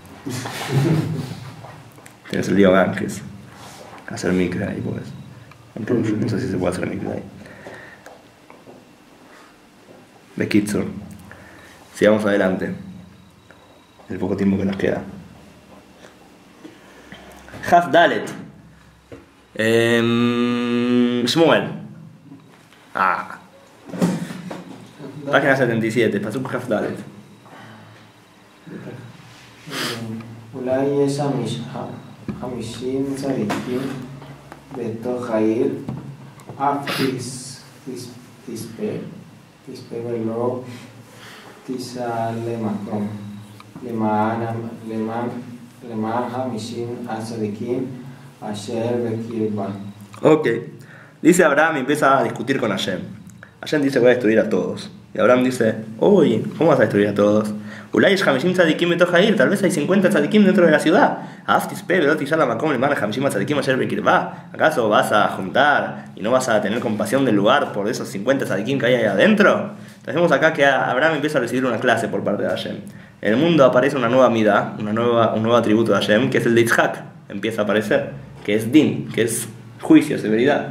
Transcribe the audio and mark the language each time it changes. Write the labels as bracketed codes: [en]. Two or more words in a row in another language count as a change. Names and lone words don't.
[es] Tienes el río Ganges. Hacer mikve ahí, pues. No sé si se puede hacer mikve ahí. Bekitsur. Sigamos adelante. El poco tiempo que nos queda. Haf Dalet. Shmuel. Página 77, [he] פסוק כף דלת. אולי יש 50 צדיקים בתוך העיר, אף תספה ולא תיסע למקום, למען 50 הצדיקים אשר בקרבה. [es] Ok, dice Abraham y empieza a discutir con Hashem. Hashem dice voy a destruir a todos. Y Abraham dice, uy, ¿cómo vas a destruir a todos? [he] אולי יש 50 צדיקים בתוך העיר, [es] tal vez hay 50 tzadikim dentro de la ciudad. [he] אף תספה ולא תשא המקום למען 50 צדיקים אשר בקרבה. [es] ¿Acaso vas a juntar y no vas a tener compasión del lugar por esos 50 tzadikim que hay ahí adentro? Entonces vemos acá que Abraham empieza a recibir una clase por parte de Hashem. En el mundo aparece una nueva midá, un nuevo atributo de Hashem, que es el de Yitzhak. Empieza a aparecer, que es din, que es juicio, severidad.